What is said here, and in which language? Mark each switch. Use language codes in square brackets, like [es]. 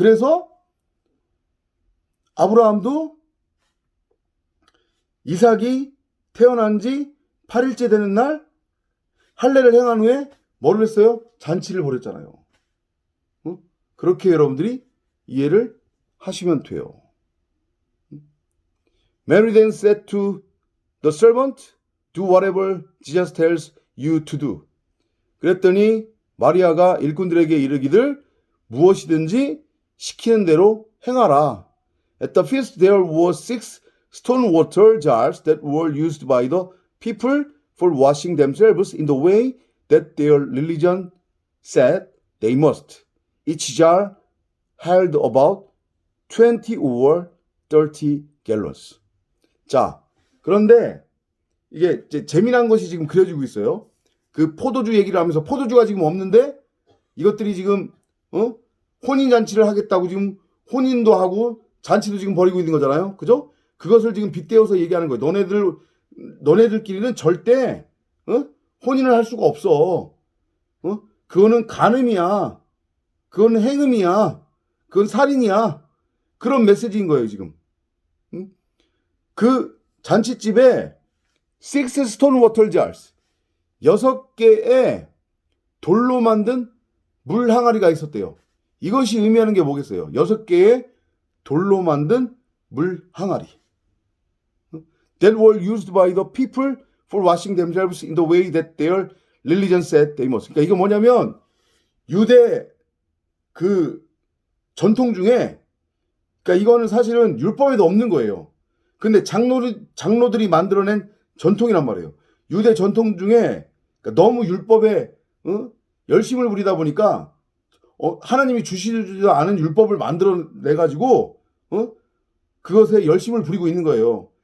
[ko] 그래서 아브라함도 이삭이 태어난 지 8일째 되는 날 할례를 행한 후에 뭐를 했어요? 잔치를 벌였잖아요. 그렇게 여러분들이 이해를 하시면 돼요. [en] Mary then said to the servant, do whatever Jesus tells you to do. [ko] 그랬더니 마리아가 일꾼들에게 이르기를 무엇이든지 시키는 대로 행하라. [en] At the feast there were 6 stone water jars that were used by the people for washing themselves in the way that their religion said they must. Each jar held about 20 or 30 gallons. [ko] 자, 그런데 이게 재미난 것이 지금 그려지고 있어요. 그 포도주 얘기를 하면서 포도주가 지금 없는데 이것들이 지금 혼인잔치를 하겠다고 지금 혼인도 하고 잔치도 지금 벌이고 있는 거잖아요. 그죠? 그것을 지금 빗대어서 얘기하는 거예요. 너네들끼리는 절대 혼인을 할 수가 없어. 그거는 간음이야. 그건 행음이야. 그건 살인이야. 그런 메시지인 거예요, 지금. 그 잔치집에 [en] 6 stone water jars [ko] 6개의 돌로 만든 물 항아리가 있었대요. 이것이 의미하는 게 뭐겠어요? 6개의 돌로 만든 물 항아리. [en] That were used by the people for washing themselves in the way that their religion said they must. [ko] 그러니까 이거 뭐냐면 유대 그 전통 중에 그러니까 이거는 사실은 율법에도 없는 거예요. 근데 장로들이 만들어낸 전통이란 말이에요. 유대 전통 중에 그러니까 너무 율법에 열심을 부리다 보니까 하나님이 주시지도 않은 율법을 만들어내 가지고 그것에 열심을 부리고 있는 거예요.